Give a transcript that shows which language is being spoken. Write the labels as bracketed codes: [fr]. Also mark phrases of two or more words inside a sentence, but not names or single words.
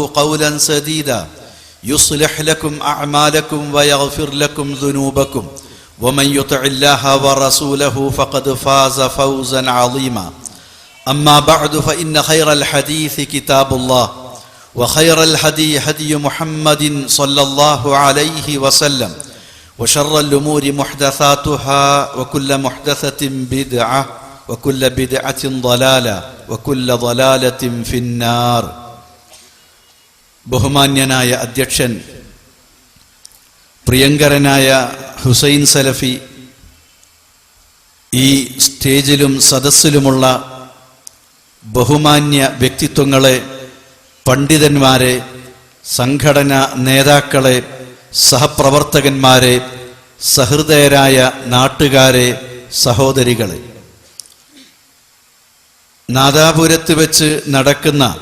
[ar] قولا سديدا يصلح لكم أعمالكم ويغفر لكم ذنوبكم ومن يطع الله ورسوله فقد فاز فوزا عظيما أما بعد فإن خير الحديث كتاب الله وخير الهدي هدي محمد صلى الله عليه وسلم وشر الأمور محدثاتها وكل محدثة بدعة وكل بدعة ضلالة وكل ضلالة في النار. [ml] ബഹുമാന്യനായ അധ്യക്ഷൻ പ്രിയങ്കരനായ ഹുസൈൻ സലഫി, ഈ സ്റ്റേജിലും സദസ്സിലുമുള്ള ബഹുമാന്യ വ്യക്തിത്വങ്ങളെ, പണ്ഡിതന്മാരെ, സംഘടനാ നേതാക്കളെ, സഹപ്രവർത്തകന്മാരെ, സഹൃദയരായ നാട്ടുകാരെ, സഹോദരികളെ, നാദാപുരത്ത് വെച്ച് നടക്കുന്ന